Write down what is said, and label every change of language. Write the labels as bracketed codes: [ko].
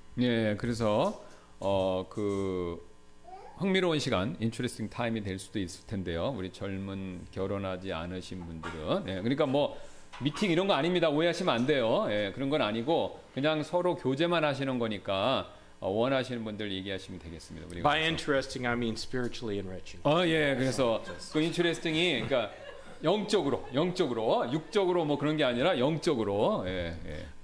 [ko] 예, 그래서 그 흥미로운 시간, [en] interesting time [ko] 이 될 수도 있을 텐데요. 우리 젊은 결혼하지 않으신 분들은, 예, 그러니까 뭐 미팅 이런 거 아닙니다. 오해하시면 안 돼요. 예, 그런 건 아니고 그냥 서로 교제만 하시는 거니까 원하시는 분들 얘기하시면 되겠습니다. 우리가 [en] By interesting, I mean spiritually enriching. [ko] 예, 그래서 그 interesting이 그러니까 영적으로, 육적으로 뭐 그런 게 아니라 영적으로, 예, 예.